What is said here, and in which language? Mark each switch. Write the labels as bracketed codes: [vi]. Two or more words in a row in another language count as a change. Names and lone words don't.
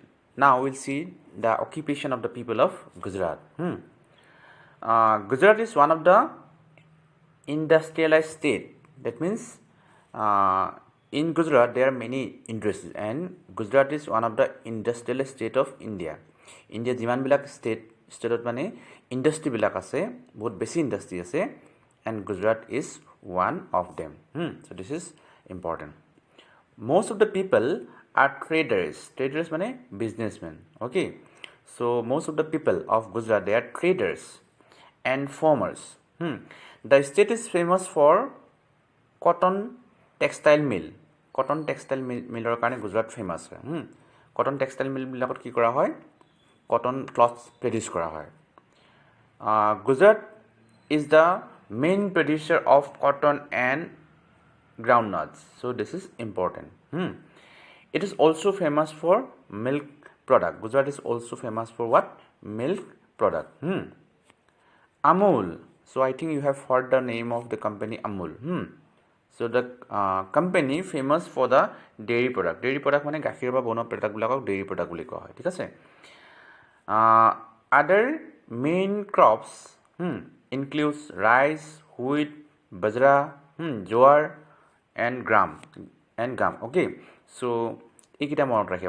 [en] Now we'll see the occupation of the people of Gujarat. Gujarat is one of the industrialized state. That means in Gujarat there are many industries, and Gujarat is one of the industrialized state of India. [as] ইণ্ডিয়া যিমান বিলাক ষ্টেটত মানে ইণ্ডাষ্ট্ৰি বিলাক আছে, বহুত বেছি ইণ্ডাষ্ট্ৰি আছে, [en] and Gujarat is one of them. So this is important. Most of the people are traders. [as] ট্ৰেডাৰ্ছ মানে বিজনেছমেন. [en] Okay. So most of the people of Gujarat, they are traders and farmers. The state is famous for cotton textile mill. Cotton textile mill [as] কাৰণে গুজৰাট ফেমাছ হয়. [en] Cotton textile mill [as] বিলাকত কি কৰা হয়? [en] Cotton cloths produce [as] কৰা হয়. [en] Gujarat is the main producer of cotton and groundnuts. So this is important. It is also famous for milk product. Gujarat is also famous for what? Milk product. Amul. So I think you have heard the name of the company Amul. So the company famous for the dairy product. Dairy product [as] মানে গাখীৰ বা বনো প্ৰডাক্ট বিলাকক [en] dairy product [as] বুলি কোৱা হয়। ঠিক আছে? [en] Other main crops includes rice, wheat, bajra, jowar, and gram. [as] অ'কে। ছ' এইটো মনত ৰাখিবা.